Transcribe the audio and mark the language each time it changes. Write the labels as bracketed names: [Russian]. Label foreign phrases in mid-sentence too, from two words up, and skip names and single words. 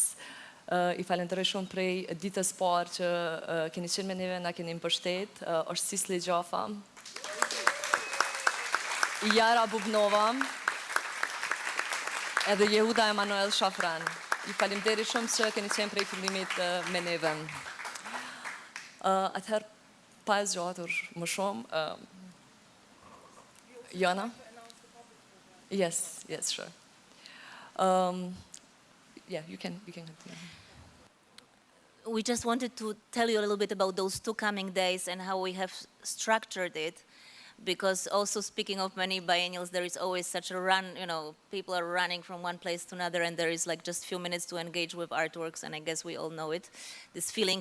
[Albanian] I falenderoj shumë prej ditës parë që keni qenë me neve, na keni mbështet, është Sisli Gjafa, Jara Bubnova, edhe Jehuda Emanuel Shafran. I falenderoj shumë që keni qenë prej fillimit me neve. Atëherë, pa e zgjatur më shumë, Jana? [English] Yes, yes, sure. Yeah, you can continue. We just wanted to tell you a little bit about those 2 coming days and how we have structured it. Because also speaking of many biennials, there is always such a run, people are running from one place to another, and there is like just a few minutes to engage with artworks, and I guess we all know it, this feeling.